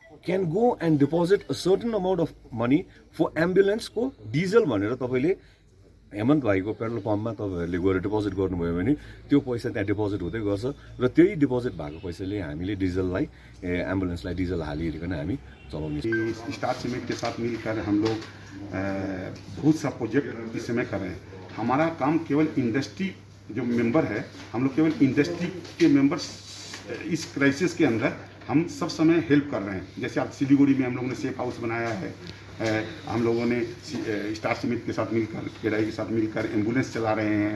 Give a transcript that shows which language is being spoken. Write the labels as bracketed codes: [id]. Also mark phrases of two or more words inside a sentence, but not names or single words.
[en] can go and deposit a certain amount of money [ne] फर एम्बुलेन्सको डिजल भनेर तपाईँले हेमन्त भाइको पेट्रोल पम्पमा तपाईँहरूले गएर डिपोजिट गर्नुभयो भने त्यो पैसा त्यहाँ डिपोजिट हुँदै गर्छ र त्यही डिपोजिट भएको पैसाले हामीले डिजललाई एम्बुलेन्सलाई डिजल हालिकन हामी चलाउने [hi] स्टार सीमेंट के साथ मिलकर हम लोग बहुत सा प्रोजेक्ट इस समय कर रहे हैं। हमारा काम केवल इंडस्ट्री जो मेंबर है, हम लोग केवल इंडस्ट्री के मेंबर्स इस क्राइसिस के अंदर हम सब समय हेल्प कर रहे हैं। जैसे आप सिलीगुड़ी में हम लोगों ने सेफ हाउस बनाया है, हम लोगों ने स्टार सीमेंट के साथ मिलकर, केडाई के साथ मिलकर एम्बुलेंस चला रहे हैं।